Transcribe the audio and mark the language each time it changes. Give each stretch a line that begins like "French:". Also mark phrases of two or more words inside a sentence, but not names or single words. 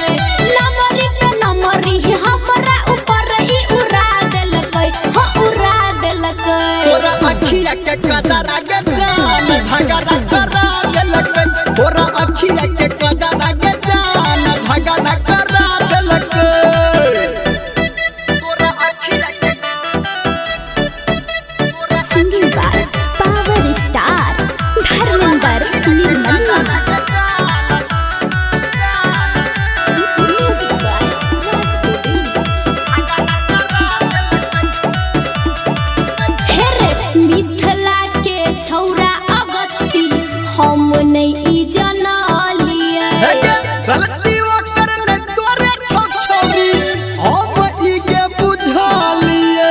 Maithili: नंबरी पे नंबरी हमरा ऊपर ई उड़ा देलकै, हो उड़ा देलकै। तोरा अखिया के कदरा के जान झगड़ा करा देलकै। तोरा अखिया के कदरा के जान झगड़ा करा देलकै। तोरा अखिया के
English: Singing by Power Star Dharmendra Nirmala. Music by Raj Govind.
Maithili: हेरे मिथिला के छौरा अगस्ती हम नहीं ई जनलिए। हेगे गलती ओकर ने तोरे छौरी हम ई के बुझलिए।